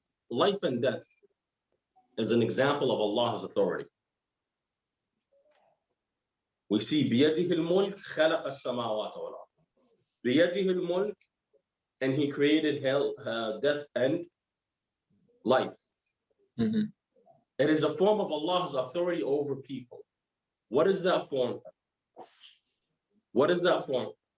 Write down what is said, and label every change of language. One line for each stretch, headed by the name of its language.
English: Life and death is an example of Allah's authority. We see
Arabic: بيده الملك خلق السماوات والأرض. بيده الملك,
English: and He created death and life. It is a form of Allah's authority over people. What is that form? What is that form?